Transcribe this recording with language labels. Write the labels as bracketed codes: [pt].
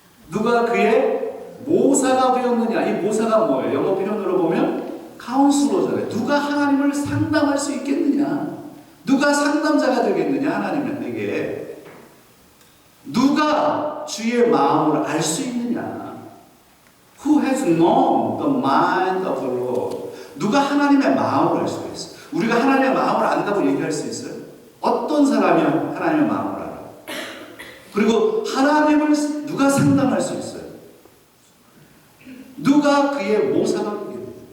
[ko] 누가 그의 모사가 되었느냐? 이 모사가 뭐예요? 영어 표현으로 보면 카운슬러잖아요. 누가 하나님을 상담할 수 있겠느냐? 누가 상담자가 되겠느냐? 하나님에게. 누가 주의 마음을 알 수 있느냐? [en] Who has known the mind of the Lord? [ko] 누가 하나님의 마음을 알 수가 있어요? 우리가 하나님의 마음을 안다고 얘기할 수 있어요? 어떤 사람이 하나님의 마음을 알아? 그리고 하나님을 누가 상담할 수 있어요? 누가 그의 모사가 되겠느냐?